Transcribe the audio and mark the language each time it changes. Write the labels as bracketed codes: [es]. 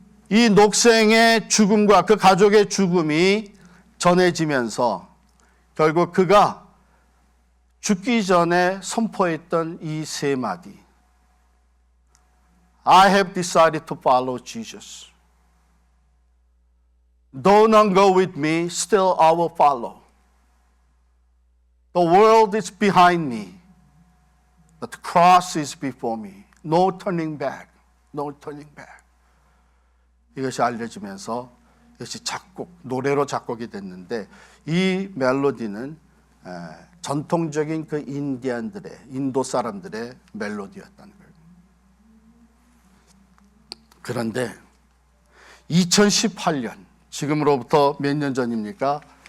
[ko] 이 녹생의 죽음과 그 가족의 죽음이 전해지면서 결국 그가 죽기 전에 선포했던 이 세 마디, [en] I have decided to follow Jesus. Though none go with me, still I will follow. The world is behind me, but the cross is before me. No turning back, no turning back. [ko] 이것이 알려지면서 이것이 노래로 작곡이 됐는데 이 멜로디는 전통적인 그 인도 사람들의 멜로디였다는 거예요. 그런데 2018년, 지금으로부터 몇 년 전입니까?